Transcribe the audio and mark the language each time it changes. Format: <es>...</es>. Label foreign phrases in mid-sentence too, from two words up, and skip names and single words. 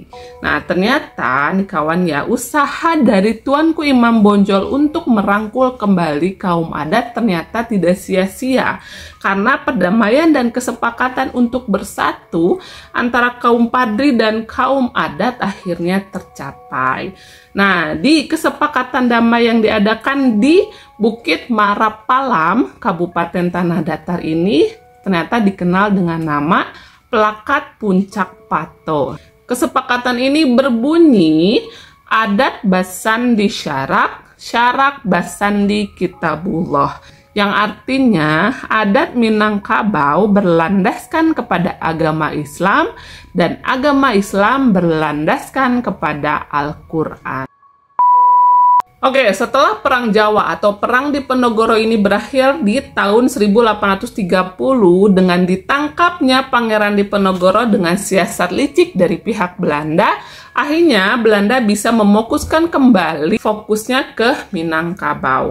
<id>Nah, ternyata nih kawan ya, usaha dari Tuanku Imam Bonjol untuk merangkul kembali kaum adat ternyata tidak sia-sia karena perdamaian dan kesepakatan untuk bersatu antara kaum Padri dan kaum adat akhirnya tercapai. Nah, di kesepakatan damai yang diadakan di Bukit Marapalam, Kabupaten Tanah Datar ini ternyata dikenal dengan nama Plakat Puncak Pato. Kesepakatan ini berbunyi</id> <min>adat basandi syarak, syarak basandi kitabullah.</min> <id>Yang artinya adat Minangkabau berlandaskan kepada agama Islam dan agama Islam berlandaskan kepada Al-Quran. Oke, setelah Perang Jawa atau Perang di Penogoro ini berakhir di tahun 1830 dengan ditangkapnya Pangeran Diponegoro dengan siasat licik dari pihak Belanda, akhirnya Belanda bisa mefokuskan kembali fokusnya ke Minangkabau.</id>